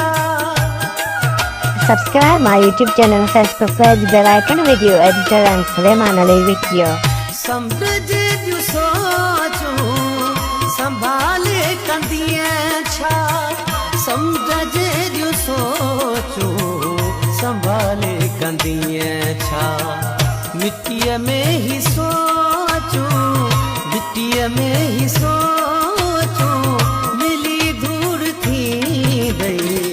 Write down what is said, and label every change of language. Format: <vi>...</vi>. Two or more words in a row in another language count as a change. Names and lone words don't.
<en>Subscribe my YouTube channel, Facebook page, bell icon, video editor and Suleiman Ali video.</en> <sd>समझ दियो सोचूं संभाले कंदिए छा। समझ दियो सोचूं संभाले कंदिए छा। मिट्टीअ में ही सोचूं, मिट्टीअ में ही सोचूं, मिली धूड़ थी गई।</sd>